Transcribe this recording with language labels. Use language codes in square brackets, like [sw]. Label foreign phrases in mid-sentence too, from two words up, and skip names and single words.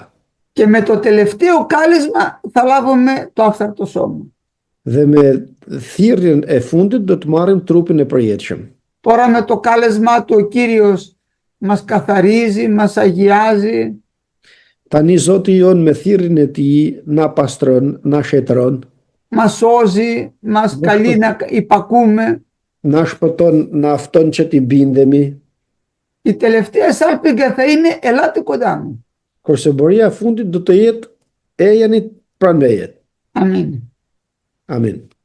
[el] Και με το τελευταίο κάλεσμα θα λάβουμε το άφθαρτο σώμα. [sq] Dhe me thirrjen e fundit do të marrim trupin e përjetshëm. [el] Τώρα με το κάλεσμά του ο Κύριος μας καθαρίζει, μας αγιάζει, [sq] Tani Zoti jon me thirrjen e tij na pastron, na shetron, [el] μας σώζει, μας καλεί να υπακούμε. [sq] na shpëton, na fton që t'i bindemi, [el] Η τελευταία σάλπιγγα θα είναι ελάτε κοντά μου. [sq] kurse boria e fundit do të jetë e jeni pranë meje. [el] Αμήν. [sq] Amin.